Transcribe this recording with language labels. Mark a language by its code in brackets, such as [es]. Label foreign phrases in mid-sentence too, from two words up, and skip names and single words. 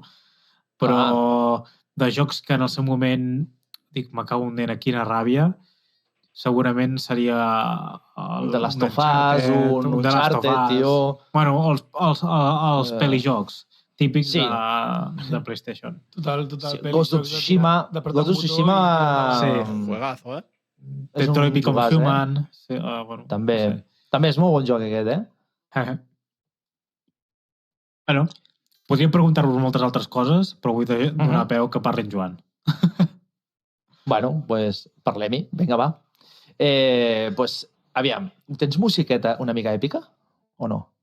[ca] Però de jocs que en el seu moment dic, me cago en dent, quina ràbia, segurament seria de Last of Us, un Uncharted, tio. Bueno, els pelijocs típics de PlayStation. Total. Ghost of Tsushima. Ghost of Tsushima... Sí. Juegazo, Detroit Become Human. Sí, bueno, també. Sí. També és molt bon joc aquest, Bueno, podríem preguntar-vos moltes altres coses, però vull donar peu que parli en Joan. Bueno, doncs parlem-hi. Vinga, va. Pues, aviam, tens musiqueta una mica èpica o no?